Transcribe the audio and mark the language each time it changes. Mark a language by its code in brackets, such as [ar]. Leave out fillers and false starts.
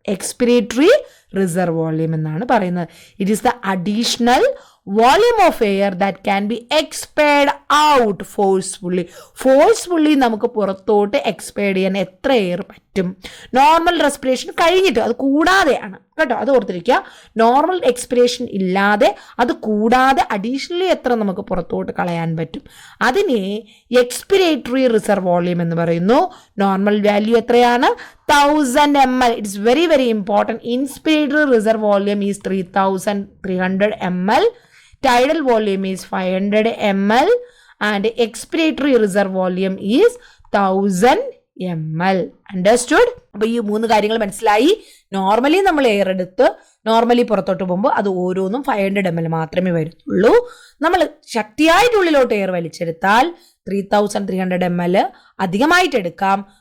[ml] എക്സ്പിരേറ്ററി reserve volume എന്നാണ് പറയുന്നത്. [en] it is the additional volume of air that can be expired out forcefully [ml] നമുക്ക് പുറത്തോട്ട് expired ചെയ്യാൻ എത്ര എയർ പറ്റും നോർമൽ റെസ്പിറേഷൻ കഴിഞ്ഞിട്ട്, അത് കൂടാതെയാണ് കേട്ടോ, അത് ഓർത്തിരിക്കുക. നോർമൽ എക്സ്പിറേഷൻ ഇല്ലാതെ അത് കൂടാതെ അഡീഷണലി എത്ര നമുക്ക് പുറത്തോട്ട് കളയാൻ പറ്റും, അതിനെ എക്സ്പിരേറ്ററി റിസർവ് വോളിയം എന്ന് പറയുന്നു. നോർമൽ വാല്യൂ എത്രയാണ്? 1000 ml. [en] It's very very important. Inspiratory reserve volume is 3300 ml. Tidal volume is 500 ml and expiratory reserve volume is 1000 ml. Understood? [ml] അപ്പൊ ഈ 3 കാര്യങ്ങൾ മനസ്സിലായി. നോർമലി നമ്മൾ എയർ എടുത്ത് നോർമലി പുറത്തോട്ട് പോകുമ്പോൾ അത് ഓരോന്നും 500 ml മാത്രമേ വരുന്നുള്ളൂ. നമ്മൾ ശക്തിയായിട്ട് ഉള്ളിലോട്ട് എയർ വലിച്ചെടുത്താൽ 3300 ml അധികമായിട്ട് എടുക്കാം.